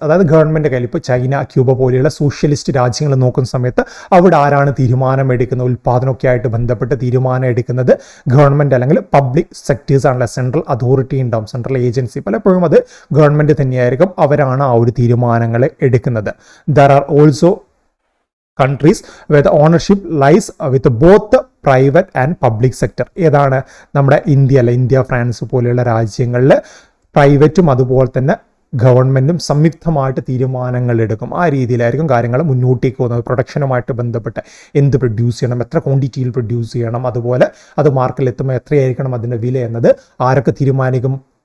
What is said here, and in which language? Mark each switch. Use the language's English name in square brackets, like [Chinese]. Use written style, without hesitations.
[Malayalam] അതായത് ഗവൺമെൻറ് കയ്യിൽ, ഇപ്പോൾ ചൈന, ക്യൂബ പോലെയുള്ള സോഷ്യലിസ്റ്റ് രാജ്യങ്ങൾ നോക്കുന്ന സമയത്ത് അവിടെ ആരാണ് തീരുമാനമെടുക്കുന്നത്, ഉൽപ്പാദനമൊക്കെ ആയിട്ട് ബന്ധപ്പെട്ട് തീരുമാനം എടുക്കുന്നത് ഗവൺമെൻറ് അല്ലെങ്കിൽ പബ്ലിക് സെക്ടേഴ്സ് ആണല്ലോ. സെൻട്രൽ അതോറിറ്റി ഉണ്ടാവും, സെൻട്രൽ ഏജൻസി, പലപ്പോഴും അത് ഗവൺമെൻറ് തന്നെയായിരിക്കും. അവരാണ് ആ ഒരു തീരുമാനങ്ങൾ എടുക്കുന്നത്. [English] There are also countries where the ownership lies with both the private and public sector. [Malayalam] ഏതാണ് നമ്മുടെ ഇന്ത്യ, ഫ്രാൻസ് പോലെയുള്ള രാജ്യങ്ങളിൽ പ്രൈവറ്റും അതുപോലെ തന്നെ ഗവൺമെൻറ്റും സംയുക്തമായിട്ട് തീരുമാനങ്ങൾ എടുക്കും. ആ രീതിയിലായിരിക്കും കാര്യങ്ങൾ മുന്നോട്ടേക്ക് പോകുന്നത്. പ്രൊഡക്ഷനുമായിട്ട് ബന്ധപ്പെട്ട് എന്ത് പ്രൊഡ്യൂസ് ചെയ്യണം, എത്ര ക്വാണ്ടിറ്റിയിൽ പ്രൊഡ്യൂസ് ചെയ്യണം, അതുപോലെ അത് മാർക്കറ്റിൽ എത്തുമ്പോൾ എത്രയായിരിക്കണം അതിൻ്റെ വില എന്നത് ആരൊക്കെ തീരുമാനിക്കും?